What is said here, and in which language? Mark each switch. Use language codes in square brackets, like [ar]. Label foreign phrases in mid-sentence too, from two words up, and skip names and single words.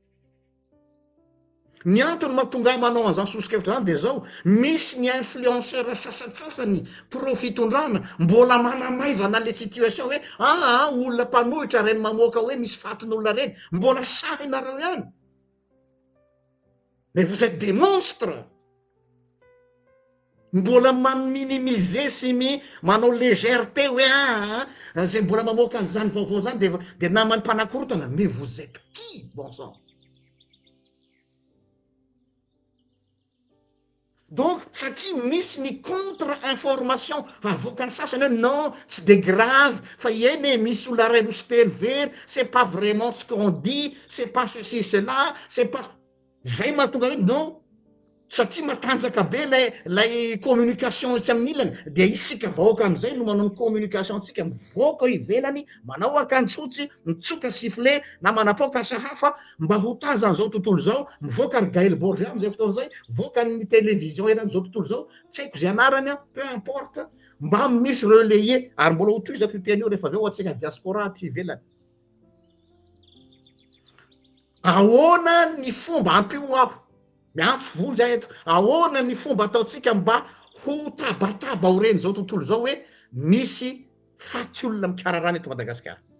[mg] Ny antony mahatonga manao an'izany sosikevitra zany de zao, misy ny influenceur sasatsasany profitondrana mbola manamaivana [fr] le situation [mg] hoe olona mpanohitra reny mamoaka hoe misy fatin'olona reny, mbola sahinareo ihany. [fr] Mais vous êtes des monstres. [mg] Mbola maminimiser sy manao légèreté hoe zay mbola mamoaka an'izany vaovao zany de namany mpanakorotana. [fr] Mais vous êtes qui, bon sang? [mg] Donc satria misy ny contre-information avoakany sasany hoe non, tsy de grave, fa eny misy olona ray roa sy telo very, [fr] c'est pas vraiment ce qu'on dit, c'est pas ceci, cela, c'est pas... [mg] Zay mahatonga hoe non, satria matanjaka be lay communication tsy amin'ny ilany, de isika vahoaka am'izay no manao ny communication tsika mivoaka ivelany, manao akanjo fotsy, mitsoka sifflet na manapoaka sahafa mba ho tazan'izao tontolo zao, mivoaka ry Gaël Borgia am'izay fotoana zay, voaka ny télévision eran'izao tontolo zao, tsy haiko zay anarany [fr] peu importe, [mg] mba misy relayer, ary mbola ho toizako io teny io rehefa avy eo atsika diaspora ty ivelany. Ahoana ny fomba ampio aho, miantso voly zay eto, ahoana ny fomba ataotsika mba ho tabataba ho reny zao tontolo zao hoe misy faty olona mikararany eto Madagasikara.